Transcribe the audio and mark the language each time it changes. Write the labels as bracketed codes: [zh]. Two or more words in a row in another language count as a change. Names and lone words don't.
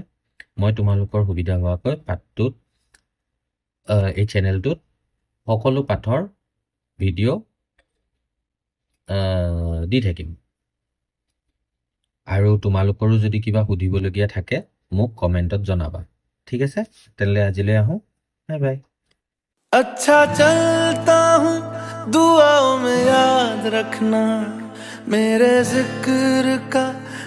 [as] মই তোমালোকৰ সুবিধা হোৱাকৈ পাঠটোত এই চেনেলটোত সকলো পাঠৰ ভিডিঅ' দি থাকিম। আৰু তোমালোকৰো যদি কিবা সুধিবলগীয়া থাকে মোক কমেণ্টত জনাবা। ঠিক আছে? তেনেহ'লে আজিলৈ আহোঁ। বাই বাই। [hi] अच्छा चलता हूँ, दुआओं में याद रखना, मेरे जिक्र का